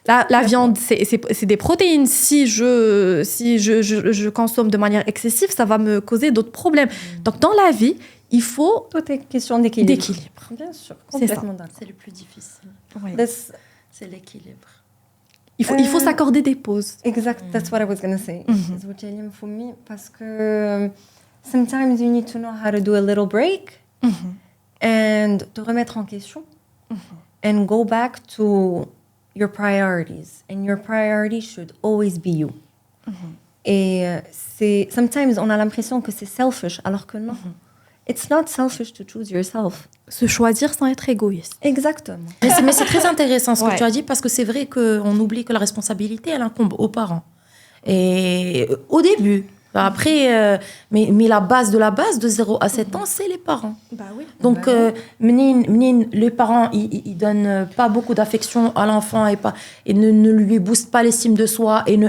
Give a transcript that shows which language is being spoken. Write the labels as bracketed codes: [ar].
[fr] La viande, c'est des protéines. Si je consomme de manière excessive, ça va me causer d'autres problèmes. Donc, dans la vie, il faut... Tout est question d'équilibre. Bien sûr, complètement d'accord. C'est le plus difficile. Oui. C'est l'équilibre. Il faut s'accorder des pauses. Exact, [en] that's what I was going to say. For me, [fr] parce que [en] sometimes you need to know how to do a little break and [fr] te remettre en question [en] and go back to your priorities. And your priority should always be you. [fr] Et [en] sometimes [fr] on a l'impression que c'est [en] selfish, [fr] alors que non. [en] It's not selfish to choose yourself. [fr] Se choisir sans être égoïste. Exactement. Mais c'est très intéressant ce que tu as dit parce que c'est vrai qu'on oublie que la responsabilité, elle incombe aux parents. Et au début, après, mais la base de 0 à 7 ans, c'est les parents. Bah oui. Donc, les parents, ils donnent pas beaucoup d'affection à l'enfant et ne lui boostent pas l'estime de soi.